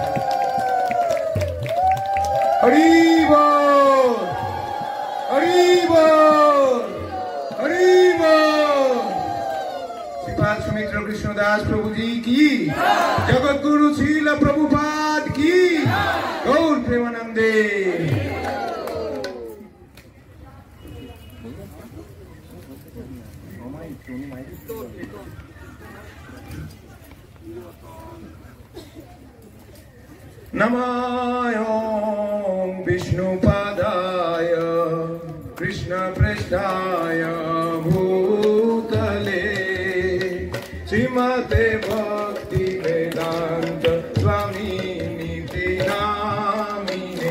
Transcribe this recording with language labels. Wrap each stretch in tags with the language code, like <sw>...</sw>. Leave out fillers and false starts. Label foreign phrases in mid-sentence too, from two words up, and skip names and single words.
<bn>হরি বল, হরি বল, হরি বল। শ্রীপাদ সুমিত্র কৃষ্ণ দাস প্রভুজি কি, জগৎগুরু ছিল প্রভুপাদ কি, গৌর প্রেমানন্দে।</bn> <sa>नमाय विष्णुपादाय कृष्णप्रेष्ठाय भूतले श्रीमते भक्ति वेदांत स्वामी नीति नामिने।</sa>